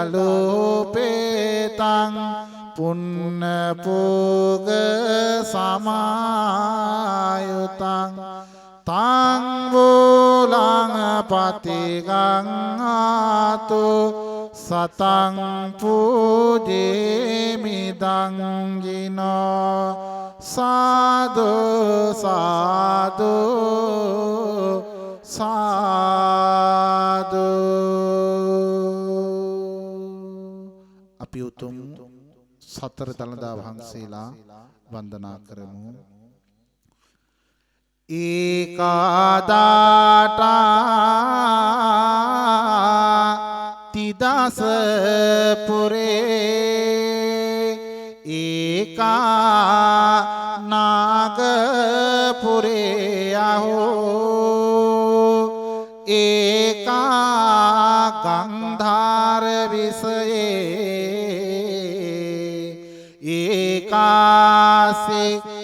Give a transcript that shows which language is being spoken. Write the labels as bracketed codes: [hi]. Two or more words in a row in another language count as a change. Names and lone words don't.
[pi] දලුපේතං පුන්න පෝග සමායුතං තං බුලං පතිගං ආතු සතං පූජේමි දංගිනෝ සාදු සාදු සාදු [si] අපි උතුම් සතර දළදා වහන්සේලා වන්දනා කරමු. [pi] ඒකාදාටා තිදස පුරේ ඒකා නාගපුරේ අහෝ ඒකා ගන්ධාර විසයේ ඒකාසේ